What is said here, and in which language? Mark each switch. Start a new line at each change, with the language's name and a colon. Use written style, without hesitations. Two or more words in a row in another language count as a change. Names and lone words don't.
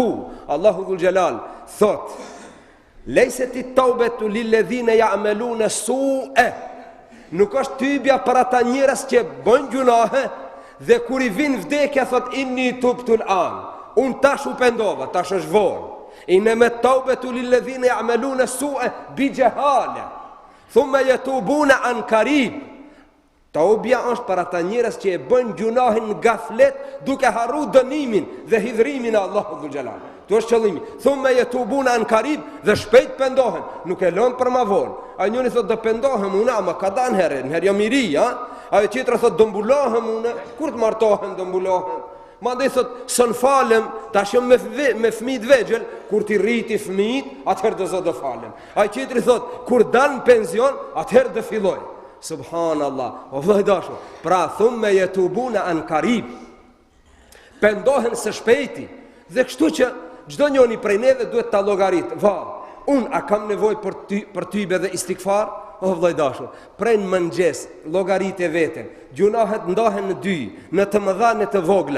Albanian: Allahu dhul Jalal thot:
Arabic: "ليست التوبة للذين يعملون السوء."
Albanian: Nuk është tybja për ata njerëz që bëjnë gjunahe dhe kur i vin vdekja thot
Arabic: إني تبت الآن.
Albanian: Unë tash u pendova, tash është vonë.
Arabic: إنما التوبة للذين يعملون السوء بجهالة ثم يتوبون من قريب.
Albanian: Taubja është për ata njerëz që e bëjnë gjunahin në gaflet, duke harru dënimin dhe hidhrimin e Allahut dhul Jalal. Tu është qëllimi.
Arabic: ثم يتوبون من قريب,
Albanian: dhe shpejt pendohen, nuk e lën për ma vonë. Ai njëri thot do pendohem unë, ama ka dan herë, në herë jam i ri, ha? Ai tjetri thot do mbulohem unë, kur të martohem do mbulohem. Mandej thot s'në falem, tash jam me fëmijë të vegjël, kur ti rriti fëmijët, atëherë do falem. Ai tjetri thot kur dal në pension, atëherë do filloj. Subhanallah, o vëllai dashur. Pra
Arabic: ثم يتوبون من قريب.
Albanian: Pendohen së shpejti. Dhe kështu që çdo njëri prej neve duhet ta llogarit. Unë a kam nevojë për tybe dhe istighfar? O vëllai dashur, prej në mëngjes llogarit e veten. Gjunahet ndahen në dy, në të mëdha në të vogla.